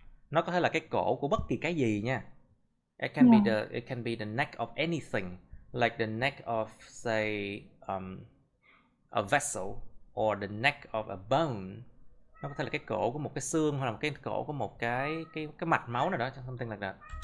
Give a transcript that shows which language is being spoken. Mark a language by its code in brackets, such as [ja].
[vi] Nó có thể là cái cổ của bất kỳ cái gì nha. [en] It can be the neck of anything, like the neck of say a vessel or the neck of a bone. [vi] Nó có thể là cái cổ của một cái xương hoặc là cái cổ của một cái mạch máu nào đó, [en] something like that.